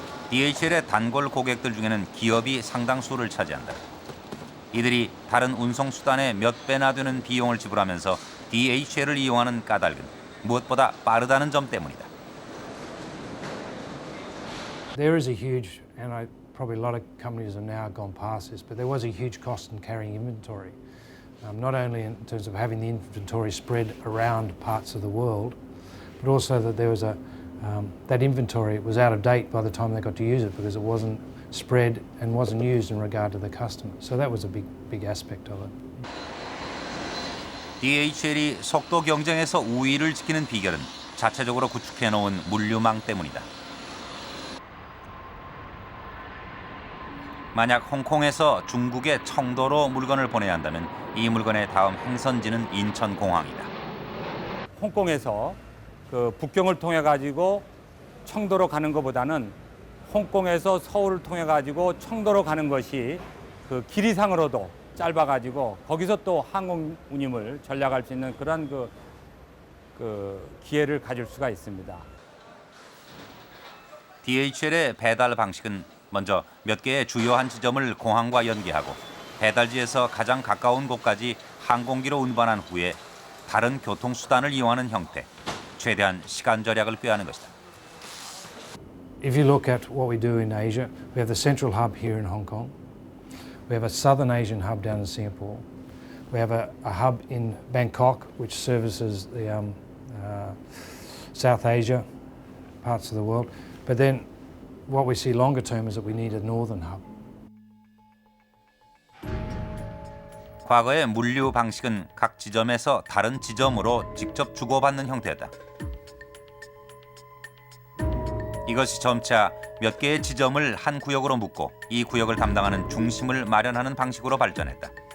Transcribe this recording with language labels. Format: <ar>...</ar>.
<ko>DHL의 단골 고객들 중에는 기업이 상당수를 차지한다. 이들이 다른 운송 수단의 몇 배나 되는 비용을 지불하면서 DHL을 이용하는 까닭은 무엇보다 빠르다는 점 때문이다.</ko> <en>There is a huge, and probably a lot of companies have now gone past this, but there was a huge cost in carrying inventory. Not only in terms of having the inventory spread around parts of the world, but also that there was that inventory was out of date by the time they got to use it because it wasn't spread and wasn't used in regard to the customer. So that was a big aspect of it.</en> <ko>DHL이 속도 경쟁에서 우위를 지키는 비결은 자체적으로 구축해놓은 물류망 때문이다. 만약 홍콩에서 중국의 청도로 물건을 보내야 한다면 이 물건의 다음 행선지는 인천공항이다. 홍콩에서 그 북경을 통해 가지고 청도로 가는 것보다는 홍콩에서 서울을 통해 가지고 청도로 가는 것이 그 길이상으로도 짧아 가지고 거기서 또 항공 운임을 전략할 수 있는 그런 그 기회를 가질 수가 있습니다. DHL의 배달 방식은 먼저 몇 개의 주요한 지점을 공항과 연계하고 배달지에서 가장 가까운 곳까지 항공기로 운반한 후에 다른 교통수단을 이용하는 형태, 최대한 시간 절약을 꾀하는 것이다.</ko> <en>If you look at what we do in Asia, we have the central hub here in Hong Kong. We have a southern Asian hub down in Singapore. We have a hub in Bangkok, which services the South Asia parts of the world. But then what we see longer term is that we need a northern hub.</en> <ko>과거의 물류 방식은 각 지점에서 다른 지점으로 직접 주고받는 형태였다. 이것이 점차 몇 개의 지점을 한 구역으로 묶고 이 구역을 담당하는 중심을 마련하는 방식으로 발전했다.</ko>